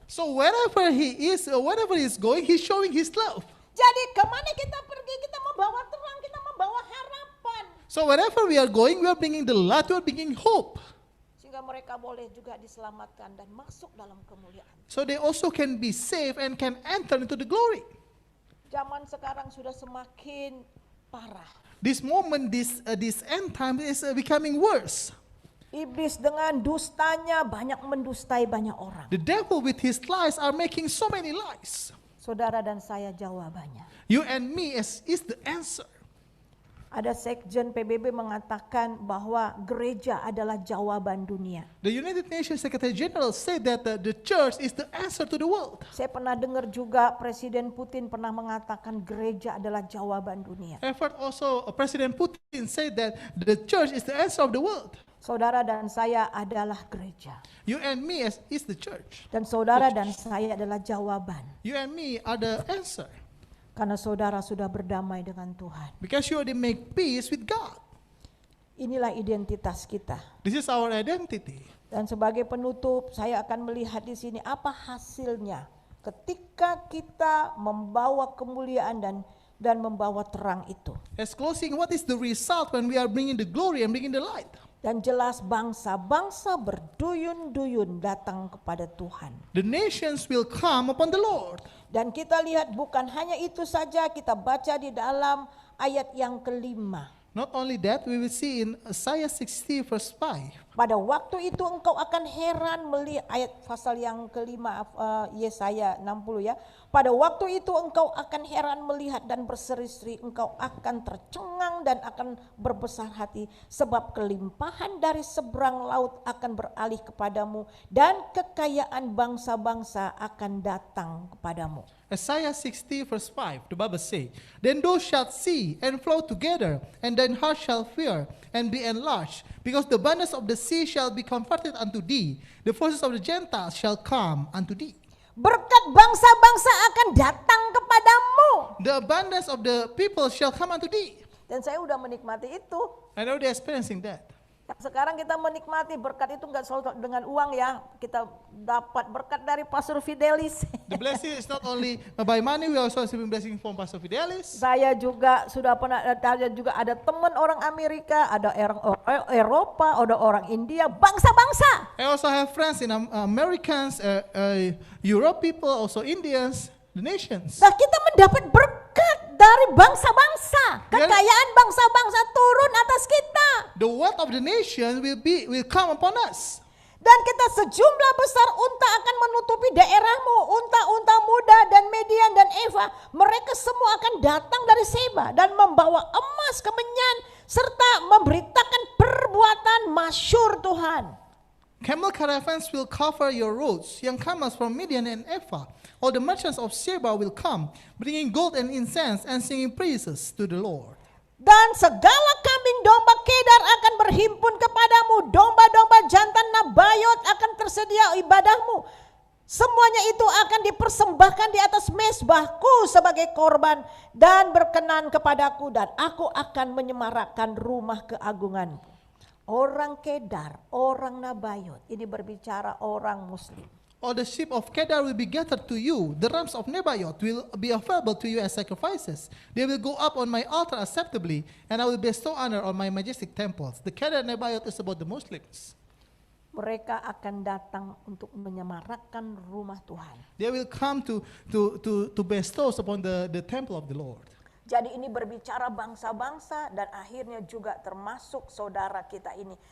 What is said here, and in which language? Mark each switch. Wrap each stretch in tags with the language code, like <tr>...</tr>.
<en>So wherever he is, wherever he is going, he's showing his love.</en> <id>Jadi kemana kita pergi, kita membawa terang, kita membawa harapan.</id> <en>So wherever we are going, we are bringing the light, we are bringing hope.</en> <id>Sehingga mereka boleh juga diselamatkan dan masuk dalam kemuliaan.</id> <en>So they also can be saved and can enter into the glory.</en> <id>Zaman sekarang sudah semakin parah.</id> <en>This moment, this end time is becoming worse.</en> <id>Iblis dengan dustanya banyak mendustai banyak orang.</id> <en>The devil with his lies are making so many lies.</en> <id>Saudara dan saya jawabannya.</id> <en>You and me is the answer.</en> <id>Ada sekjen PBB mengatakan bahwa gereja adalah jawaban dunia.</id> <en>The United Nations Secretary General said that the church is the answer to the world.</en> <id>Saya pernah dengar juga Presiden Putin pernah mengatakan gereja adalah jawaban dunia.</id> <en>I've heard also President Putin say that the church is the answer of the world.</en> <id>Saudara dan saya adalah gereja.</id> <en>You and me is the church.</en> <id>Dan saudara dan saya adalah jawaban.</id> <en>You and me are the answer.</en> <id>Karena saudara sudah berdamai dengan Tuhan.</id> <en>Because you already make peace with God.</en> <id>Inilah identitas kita.</id> <en>This is our identity.</en> <id>Dan sebagai penutup, saya akan melihat di sini apa hasilnya ketika kita membawa kemuliaan dan membawa terang itu.</id> <en>As closing, what is the result when we are bringing the glory and bringing the light?</en> <id>Dan jelas bangsa-bangsa berduyun-duyun datang kepada Tuhan.</id> <en>The nations will come upon the Lord.</en> <id>Dan kita lihat bukan hanya itu saja, kita baca di dalam ayat yang kelima.</id> <en>Not only that, we will see in Isaiah 60 verse 5.</en> <id>Pada waktu itu engkau akan heran melihat, ayat pasal yang kelima Yesaya 60 ya. Pada waktu itu engkau akan heran melihat dan berseri-seri, engkau akan tercengang dan akan berbesar hati. Sebab kelimpahan dari seberang laut akan beralih kepadamu dan kekayaan bangsa-bangsa akan datang kepadamu.</id> <en>Isaiah 60 verse 5, the Bible says, Then thou shalt see and flow together, and thine heart shall fear and be enlarged, because the abundance of the sea shall be converted unto thee, the forces of the Gentiles shall come unto thee.</en> <id>Berkat bangsa-bangsa akan datang kepadamu.</id> <en>The abundance of the people shall come unto thee.</en> <id>Dan saya udah menikmati itu.</id> <en>I know they're experiencing that.</en> <id>Sekarang kita menikmati berkat itu nggak selalu dengan uang ya. Kita dapat berkat dari Pastor Fidelis.</id> <en>The blessing is not only by money, we also receive blessing from Pastor Fidelis.</en> <id>Saya juga sudah pernah ada teman orang Amerika, ada Eropa, ada orang India, bangsa-bangsa.</id> <en>I also have friends in Americans, Europe people, also Indians, the nations.</en> <id>Nah, kita mendapat berkat dari bangsa-bangsa. Kekayaan bangsa-bangsa turun atas kita.</id> <en>The wealth of the nation will come upon us.</en> <id>Dan kita sejumlah besar unta akan menutupi daerahmu. Unta-unta muda dan Median dan Eva. Mereka semua akan datang dari Seba dan membawa emas kemenyan serta memberitakan perbuatan masyhur Tuhan.</id> <en>Camel caravans will cover your roads. Young camels from Midian and Ephah. All the merchants of Sheba will come, bringing gold and incense and singing praises to the Lord.</en> <id>Dan segala kambing domba Kedar akan berhimpun kepadamu. Domba-domba jantan Nabayot akan tersedia ibadahmu. Semuanya itu akan dipersembahkan di atas mezbahku sebagai korban dan berkenan kepadaku, dan aku akan menyemarakkan rumah keagunganku. Orang Kedar, orang Nabayot, ini berbicara orang Muslim.</id> <en>All the sheep of Kedar will be gathered to you. The rams of Nebaioth will be available to you as sacrifices. They will go up on my altar acceptably, and I will bestow honor on my majestic temples. The Kedar Nebaioth is about the Muslims.</en> <id>Mereka akan datang untuk menyemarakkan rumah Tuhan.</id> <en>They will come to bestow upon the temple of the Lord.</en> <id>Jadi ini berbicara bangsa-bangsa dan akhirnya juga termasuk saudara kita ini.</id>